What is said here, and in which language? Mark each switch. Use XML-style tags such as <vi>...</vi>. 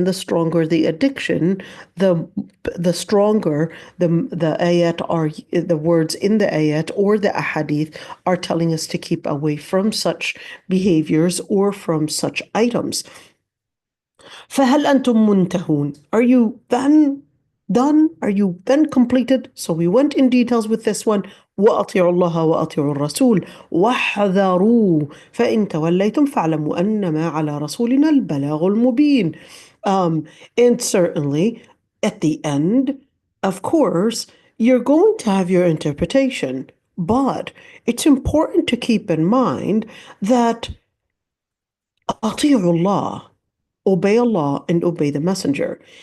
<en>And the stronger the addiction, the stronger the ayat, are the words in the ayat or the ahadith are telling us to keep away from such behaviors or from such items.</en> <ar>فهل أنتم منتهون?</ar> <en>Are you then done? Are you then completed? So we went in details with this one.</en> <ar>وأطيعوا الله وأطيعوا الرسول واحذروا فإن توليتم فاعلموا أنما على رسولنا البلاغ المبين.</ar> <en>And certainly at the end, of course, you're going to have your interpretation, but it's important to keep in mind that</en> <ar>أطيعوا الله,</ar> <en>obey Allah and obey the Messenger.</en>